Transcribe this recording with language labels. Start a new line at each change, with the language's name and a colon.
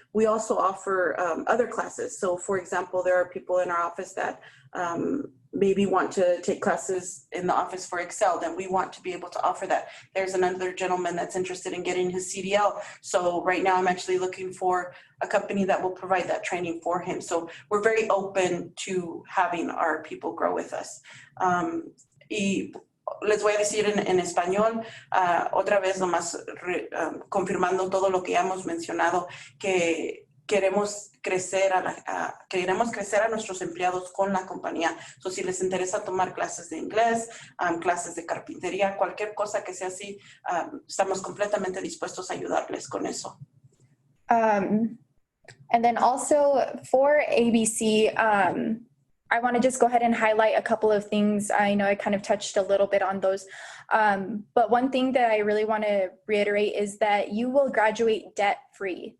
English: We also offer other classes. So for example, there are people in our office that maybe want to take classes in the office for Excel, then we want to be able to offer that. There's another gentleman that's interested in getting his CDL. So right now I'm actually looking for a company that will provide that training for him. So we're very open to having our people grow with us.
Spanish: Y les voy a decir en español, otra vez nomás confirmando todo lo que ya hemos mencionado, que queremos crecer a nuestros empleados con la compañía. So, si les interesa tomar clases de inglés, clases de carpintería, cualquier cosa que sea así, estamos completamente dispuestos a ayudarles con eso.
English: And then also for ABC, I want to just go ahead and highlight a couple of things. I know I kind of touched a little bit on those. But one thing that I really want to reiterate is that you will graduate debt-free.